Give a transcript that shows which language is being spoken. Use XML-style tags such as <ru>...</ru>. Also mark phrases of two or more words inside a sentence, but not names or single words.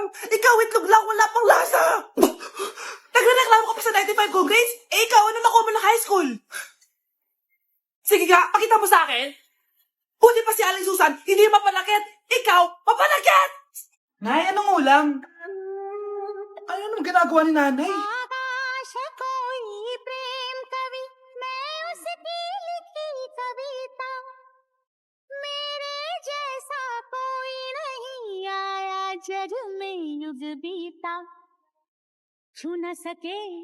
<tl>Ikaw, itlog lang, wala pang lasa. Nagrereklamo ka pa sa 95 kong grades? Ikaw, ano nakuha mo ng high school? Sige nga, pakita mo sa akin. Buti pa si Aling Susan, hindi mapanakit. Ikaw, mapanakit! Nay, anong ulam? Ano naman ginagawa ni nanay?</tl> <hi>आकाश कोई प्रेम कवि मैं उसकी लिखी कविता मेरे जैसा कोई नहीं आया जग में युग बीता छू न सके</hi>